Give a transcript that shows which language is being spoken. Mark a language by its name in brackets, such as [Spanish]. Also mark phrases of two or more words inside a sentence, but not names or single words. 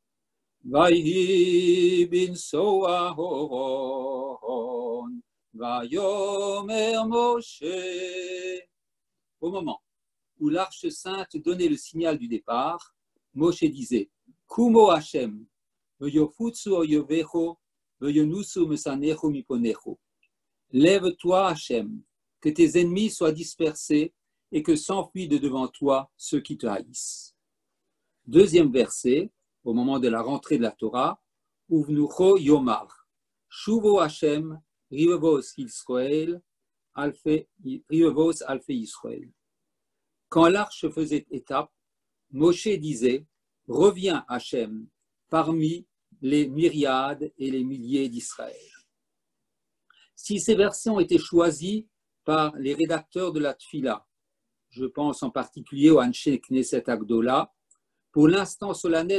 [Hebrew] ויהי בנסע הארן ויאמר משה. [French] Au moment où l'Arche Sainte donnait le signal du départ, Moshe disait [Hebrew] קומה השם, ויפצו איביך וינסו משנאיך מפניך. [French] Lève-toi, Hachem, que tes ennemis soient dispersés et que s'enfuient de devant toi ceux qui te haïssent. Deuxième verset, au moment de la rentrée de la Torah, [Hebrew] ובנחה יאמר שובה השם רבבות ישראל רבבות אלפי ישראל. [French] Quand l'arche faisait étape, Moshe disait Reviens, Hachem, parmi les myriades et les milliers d'Israël. Si ces versets ont été choisis par les rédacteurs de la Tfila, je pense en particulier au [Hebrew] אנשי כנסת הגדולה, [French] pour l'instant solennel de